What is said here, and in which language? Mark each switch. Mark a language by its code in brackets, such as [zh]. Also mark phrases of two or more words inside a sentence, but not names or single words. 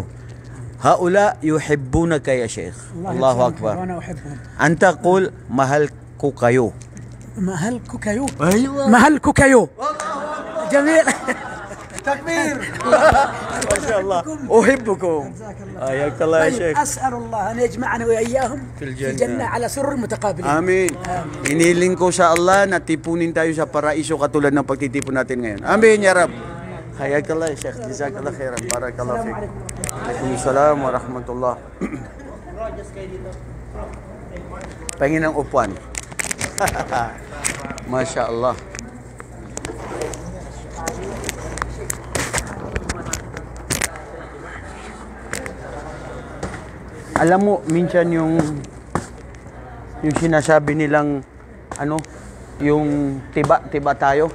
[ar] هؤلاء يحبونك يا شيخ. الله أكبر. أنت قل [tl] mahal ko kayo. mahal ko kayo. [ar] أيوة. [tl] mahal ko kayo. [ar] جميل. تكبير. ما شاء الله. أحبكم. حياك الله يا شيخ. أسأل الله أن يجمعنا وإياهم في الجنة على سرر متقابلين. Amin. [tl] Iniling ko sa Allah na tipunin tayo sa paraiso katulad ng pagtitipon natin ngayon. [ar] آمين يا رب. حياك الله يا شيخ. جزاك الله خيرا. بارك الله فيك. عليكم السلام ورحمة الله. [tl] Pengin ng upuan. [ar] ما شاء الله. [tl] Alam mo, minsan yung sinasabi nilang ano, yung tiba tayo.